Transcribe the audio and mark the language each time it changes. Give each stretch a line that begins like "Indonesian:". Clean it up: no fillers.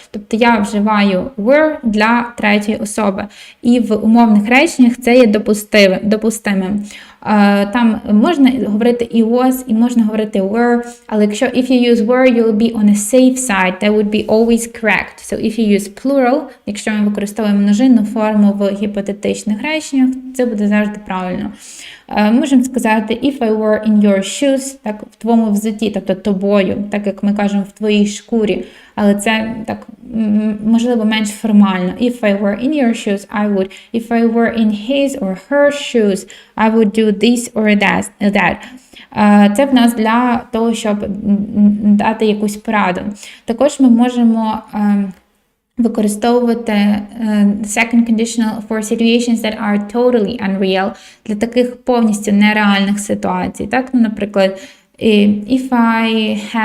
Ukrainian: Тобто я вживаю were для третьої особи. І в умовних реченнях це є допустимим. Там можна говорити і was, і можна говорити were, але якщо
English: if you use were, you'll be on a safe side, that would be always correct. So if you use plural,
Ukrainian: якщо ми використовуємо множинну форму в гіпотетичних реченнях, це буде завжди правильно. Можемо сказати
English: if I were in your shoes,
Ukrainian: так, в твоєму взутті, тобто тобою, так як ми кажемо в твоїй шкурі, але це так можливо менш формально.
English: If I were in your shoes, I would. If I were in his or her shoes, I would do this or that.
Ukrainian: Це в нас для того, щоб дати якусь пораду. Також ми можемо використовувати
English: second conditional for situations that are totally unreal,
Ukrainian: для таких повністю нереальних ситуацій. Так, ну, наприклад,
English: if I